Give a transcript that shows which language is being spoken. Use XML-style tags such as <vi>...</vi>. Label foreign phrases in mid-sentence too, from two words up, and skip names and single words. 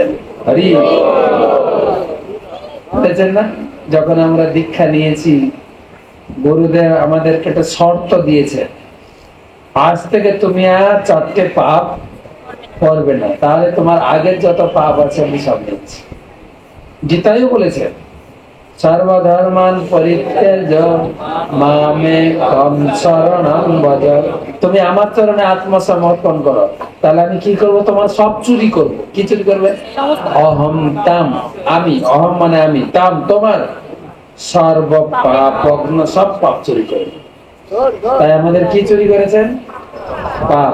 <bn>হরি বলেছেন না? যখন আমরা দীক্ষা নিয়েছি, গুরুদেব আমাদেরকে একটা শর্ত দিয়েছে, আজ থেকে তুমি আর 4টে পাপ করবে না, তাহলে তোমার আগের যত পাপ আছে আমি সব নিচ্ছি। গীতায়ও বলেছেন</bn> <sa>সর্বধর্মান পরিত্যাজ্য মামেকং শরণং ভজ।</sa> <bn>তুমি আমার চরণে আত্মসমর্পণ করো, তাহলে আমি কি করব? তোমার সব চুরি করব। কি চুরি করবে?</bn> <sa>অহম তাম,</sa> <bn>আমি। অহম মানে আমি, তাম তোমার,</bn> <sa>সর্ব পাপগ্ন,</sa> <bn>সব পাপ চুরি করবে। তাই আমাদের কি চুরি করেছেন? পাপ।</bn>